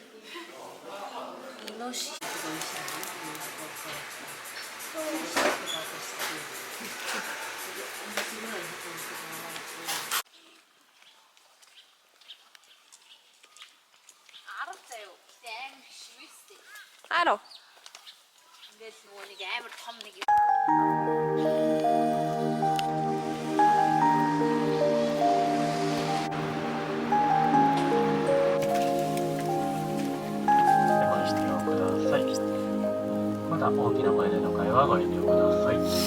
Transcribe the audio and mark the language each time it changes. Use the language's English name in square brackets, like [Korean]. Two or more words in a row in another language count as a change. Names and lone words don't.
[Mongolian] Нош. Арав. Ингээд нөгөө нэг амар том нэг [Japanese] また大きな声での会話はご遠慮ください。